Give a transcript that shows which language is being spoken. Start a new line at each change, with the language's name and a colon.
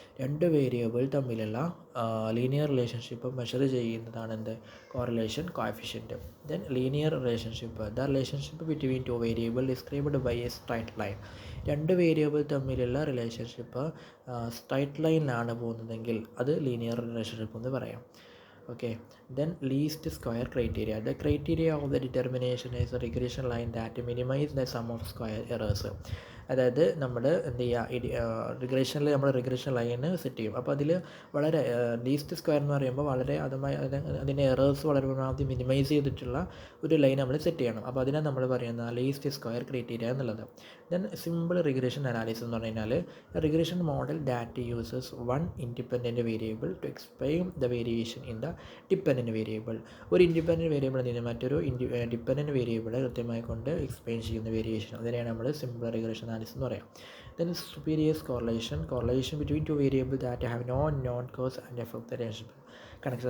Malayalam: രണ്ട് വേരിയബിൾ തമ്മിലുള്ള linear relationship measure ചെയ്യുന്നതാണ് എന്ത്, correlation coefficient.
English: Then linear relationship, the relationship between two variable described by a straight line.
Malayalam: രണ്ട് variable തമ്മിലുള്ള relationship straight ലൈനിലാണ് പോകുന്നതെങ്കിൽ അത് ലീനിയർ റിലേഷൻഷിപ്പ് എന്ന് പറയാം.
English: Okay, then least square criteria. The criteria of the determination is a regression line that minimize the sum of square errors.
Malayalam: അതായത് നമ്മൾ എന്ത് ചെയ്യുക, റിഗ്രഷനിൽ നമ്മൾ റിഗ്രഷൻ ലൈന് സെറ്റ് ചെയ്യും. അപ്പോൾ അതിൽ വളരെ ലീസ്റ്റ് സ്ക്വയർ എന്ന് പറയുമ്പോൾ വളരെ അതിൻ്റെ എറേഴ്സ് വളരെ പരമാവധി മിനിമൈസ് ചെയ്തിട്ടുള്ള ഒരു ലൈൻ നമ്മൾ സെറ്റ് ചെയ്യണം. അപ്പോൾ അതിനെ നമ്മൾ പറയുന്ന ലീസ്റ്റ് സ്ക്വയർ ക്രൈറ്റീരിയ എന്നുള്ളത്.
English: then simple regression analysis
Malayalam: എന്ന് പറഞ്ഞു കഴിഞ്ഞാൽ
English: Regression model that uses one independent variable to explain the variation in the dependent variable.
Malayalam: ഒരു ഇൻഡിപെൻഡൻറ്റ് വേരിയബിൾ നിന്ന് മറ്റൊരു ഡിപ്പെൻഡൻറ്റ് വേരിയബിളെ കൃത്യമായി കൊണ്ട് എക്സ്പ്ലെയിൻ ചെയ്യുന്ന വേരിയേഷൻ, അതിനെയാണ് നമ്മൾ സിമ്പിൾ റിഗ്രഷൻ അനാലിസിസ് എന്ന് പറയാം.
English: Then superior correlation between two variables that have no known cause and effect relationship connection.